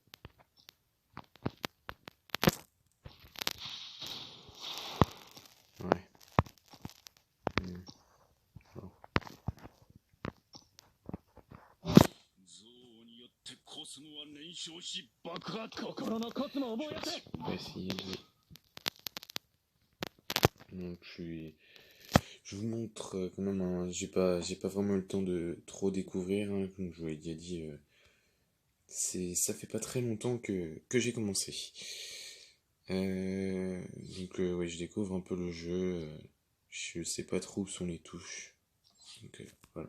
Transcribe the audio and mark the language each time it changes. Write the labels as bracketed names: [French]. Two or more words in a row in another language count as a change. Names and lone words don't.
[French] Ouais. Oh. [Japanese] 憎悪によってコスモは燃焼し爆発。心のコスモを燃やせ。 [French] On va essayer de... Donc je vous montre quand même, hein, j'ai pas vraiment eu le temps de trop découvrir, hein, comme je vous l'ai déjà dit, ça fait pas très longtemps que j'ai commencé. Donc ouais, je découvre un peu le jeu, je sais pas trop où sont les touches, donc voilà.